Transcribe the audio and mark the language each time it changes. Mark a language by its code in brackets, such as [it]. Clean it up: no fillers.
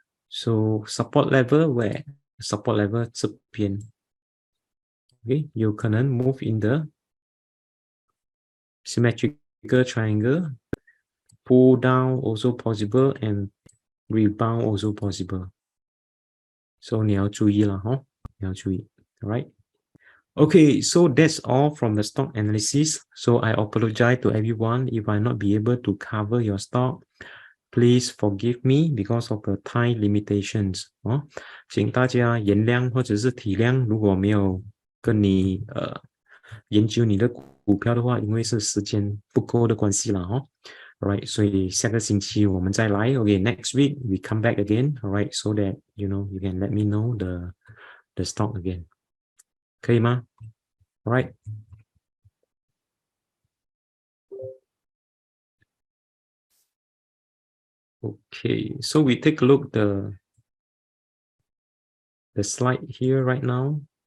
[en] So support level where? Support level [zh] 这边 [en] okay? [zh] 有可能 [en] move in the symmetrical triangle, pull down also possible, and rebound also possible. [zh] So 你要注意了 [en] huh? [zh] 你要注意 alright? [en] Okay, so that's all from the stock analysis. So I apologize to everyone if I not be able to cover your stock. Please forgive me because of the time limitations. [zh] 请大家原谅或者是体谅，如果没有跟你研究你的股票的话，因为是时间不够的关系了 [en] Alright, [zh] 所以下个星期我们再来。 [en] Okay, next week we come back again. Alright, so that you can let me know the stock again. [zh] 可以吗？ [en] Alright. Okay, so we take a look the slide here right now.